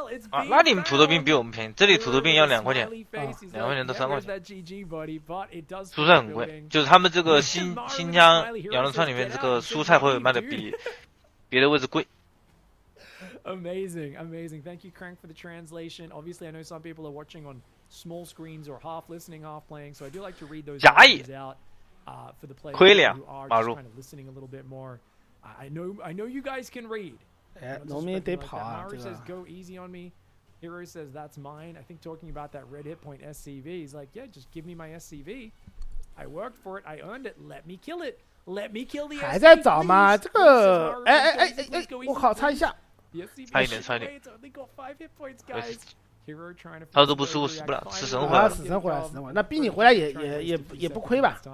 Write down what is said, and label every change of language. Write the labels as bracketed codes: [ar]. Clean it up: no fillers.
[zh] 啊，那你们土豆片比我们便宜，这里土豆片要2块钱，2块钱到3块钱。蔬菜很贵，就是他们这个新疆羊肉串里面这个蔬菜会卖的比别的位置贵。 [en] Amazing. Thank you, Crank, for the translation. Obviously, I know some people are watching on small screens or half listening, half playing, so I do like to read those messages out. For the players who are just kind of listening a little bit more, I know you guys can read. [zh] 农民得跑啊！ [en] Maru says go easy on me. Hero says that's mine. I think talking about that red hit point SCV, he's like, yeah, just give me my SCV. I worked for it. I earned it. Let me kill it. Let me kill the SCV. [zh] 还在找吗？这个，我靠，擦一下。差一点。 [en] Only got 5 hit points, guys. [zh] 他都不失误死不了，死神回来了。死神回来，死神回来，那逼你回来也不亏吧？